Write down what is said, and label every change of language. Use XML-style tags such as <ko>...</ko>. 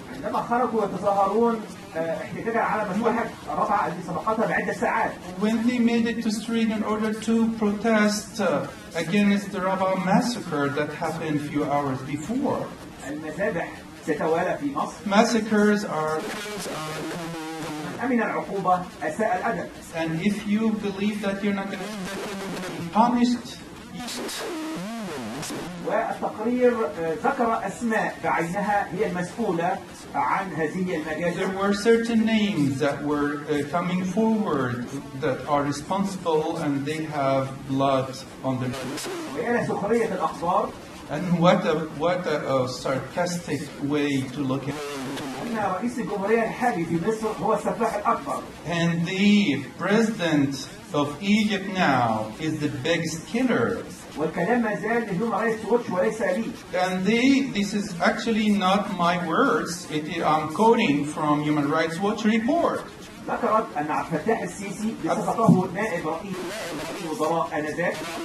<ar>عندما خرجوا يتظاهرون احتجاجا على مذبحة الرابعة التي سبقتها بعدة ساعات.</ar> <en>When they made it to street in order to protest against the Rabaa massacre that happened a few hours before.</en> <ar>المذابح ستتوالى في مصر.</ar> <en>Massacres are</en> <ar>أمن العقوبة أساء الأدب.</ar> <en>And if you believe that you're not going to be punished,</en> <ar>والتقرير ذكر أسماء بعينها هي المسؤولة عن هذه المجازر.</ar> <en>there were certain names that were coming forward that are responsible and they have blood on their hands.</en> <ar>وإلى سخرية الأخبار.</ar> <en>And what a sarcastic way to look at it.</en> <ar>أن رئيس الجمهورية الحالي في مصر هو السفاح الأكبر.</ar> <en>And the president of Egypt now is the biggest killer.</en> <ar>والكلام ما زال لهيومن رايتس ووتش وليس لي.</ar> <en>And this is actually not my words. I'm quoting from Human Rights Watch report.</en> <ar>ذكرت أن عبد الفتاح السيسي بصفته نائب رئيس وزراء آنذاك.</ar>